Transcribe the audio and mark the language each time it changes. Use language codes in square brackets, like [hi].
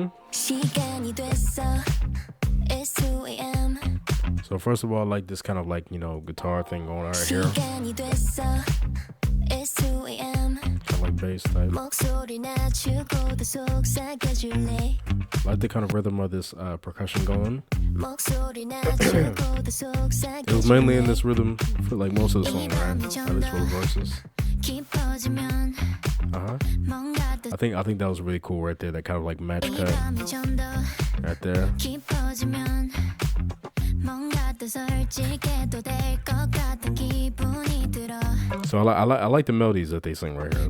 [ko] 시간이 됐어. [en] It's 2 a.m. So first of all, I like this kind of guitar thing going on right here. [ko] 시간이 됐어. [en] It's 2 a.m. Kind of like bass type. [ko] 목소리 낮추고도 속삭여줄래. [en] Like the kind of rhythm of this percussion going. [ko] 목소리 낮추고도 속삭여줄래. [en] It was mainly in this rhythm for like most of the song, right? At least for the verses. [ko] 깊어지면 뭔가 더 [en] I think that was really cool right there. That kind of like match cut right there. [ko] 깊어지면 뭔가 더 솔직해도 될 것 같은 기분이 들어. [en] So I like the melodies that they sing right here.